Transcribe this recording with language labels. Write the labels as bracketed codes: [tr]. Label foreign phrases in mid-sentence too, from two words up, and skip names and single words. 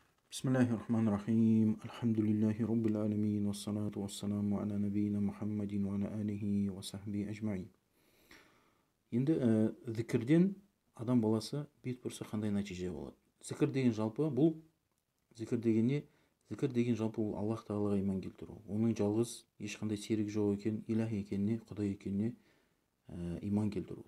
[ar] بسم الله الرحمن الرحيم. الحمد لله رب العالمين. والصلاة والسلام على نبينا محمد وعلى آله وصحبه أجمعين. [kk] Енді зікірден адам баласы бет бұрса қандай нәтиже болады? Зікір деген жалпы бұл зікір деген не? Зікір деген жалпы ол Аллах Тағалаға иман келтіру. Оның жалғыз ешқандай серік жоқ екен, илах екеніне, құдай екеніне иман келтіру.